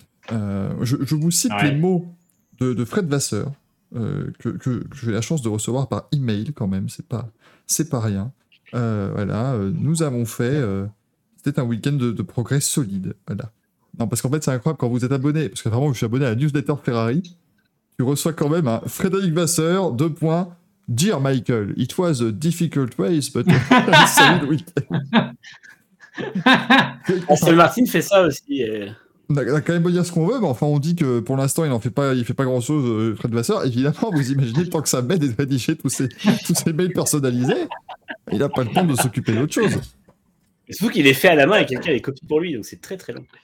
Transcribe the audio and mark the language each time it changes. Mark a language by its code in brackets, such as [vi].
[fr] Je vous cite les mots de Fred Vasseur que j'ai la chance de recevoir par email quand même. C'est pas rien. Nous avons fait. C'était un week-end de progrès solide. Voilà. Non, parce qu'en fait, c'est incroyable quand vous êtes abonné. Parce que vraiment, je suis abonné à la newsletter Ferrari. Tu reçois quand même un Frédéric Vasseur, 2 points. [en] Dear Michael, it was a difficult race, but a solid week-end. [fr] Aston Martin fait ça aussi. On a quand même beau dire ce qu'on veut, mais enfin, on dit que pour l'instant, il fait pas grand-chose, Fred Vasseur. Évidemment, vous imaginez le temps que ça met de rédiger tous ces mails personnalisés. Il n'a pas le temps de s'occuper d'autre chose. Mais surtout qu'il est fait à la main et quelqu'un les copie pour lui, donc c'est très très long.